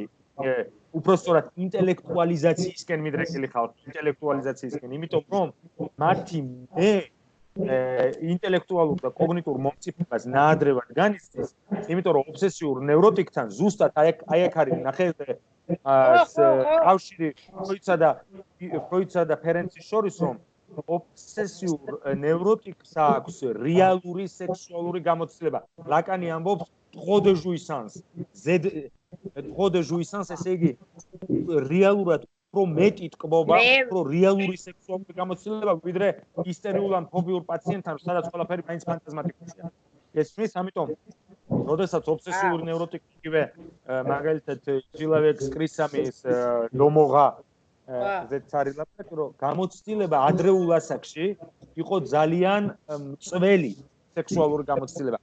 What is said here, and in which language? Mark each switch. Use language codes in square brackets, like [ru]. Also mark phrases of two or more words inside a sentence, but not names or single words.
[ka] უпростоრად ინტელექტუალიზაციისკენ მიდრეკილი ხალხი, იმიტომ რომ მათი ინტელექტუალურ და კოგნიტურ მომწიფებას ნაადრევად განიცდის, იმიტომ რომ ობსესიურ ნევროტიკთან ზუსტად აი აქ არის ნახეთ კავშირი ფროიდსა და ფერენცის შორის, რომ ობსესიურ ნევროტიკს აქვს რეალური სექსუალური გამოცდილება. ლაკანი ამბობს [fr] trop de jouissance. Trop de jouissance, [ka] ესე იგი რეალურად უფრო მეტი ტკბობა, უფრო რეალური სექსუალური გამოცდილება ვიდრე ისტორიულ ან ფობიურ პაციენტთან, სადაც ყველაფერი მაინც ფანტაზმატიკურია. ესმის, ამიტომ როდესაც ობსესიური ნევროტიკი იგივე მაგალითად ჩილავექს კრისამის დომოღა ზეც არის ლაპარაკი, რომ გამოცდილება ადრეულ ასაკში იყო ძალიან მწველი სექსუალური გამოცდილება.